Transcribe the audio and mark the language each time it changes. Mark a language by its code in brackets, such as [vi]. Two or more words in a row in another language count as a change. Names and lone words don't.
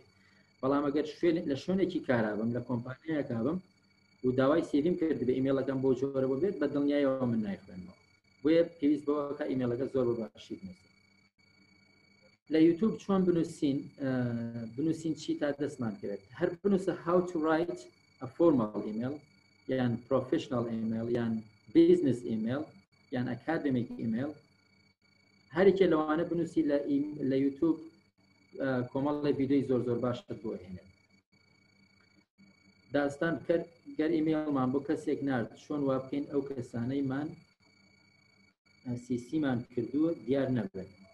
[ckb] بەڵام ئەگەر لە شوێنێکی کارابم لە کۆمپانیەکابم و داوای سێویم کرد بە ئیمێڵەکەم بۆ جۆرەوە بێت بە دڵنیایەوە من نایخوێنەوە. بۆیە پێویست بەوەکە ئیمێڵەکە زۆر بە باشی بنووسین. لە یوتیوب چۆن بنووسین چی تا دەستمان کرێت. هەر بنووسە [en] how to write a formal email یان professional email یان business email یان academic email، [ckb] هەرێکێ لەوانە بنووسی لە یوتیوب کۆمەڵی ڤیدیۆی زۆر باشت بۆ هێنێت. داستان کرد گەر ئیمێڵمان بۆ کەسێک نرد چۆن وا بکەین ئەو کەسانەیمان سیسیمان کردووە دیار نەبێت.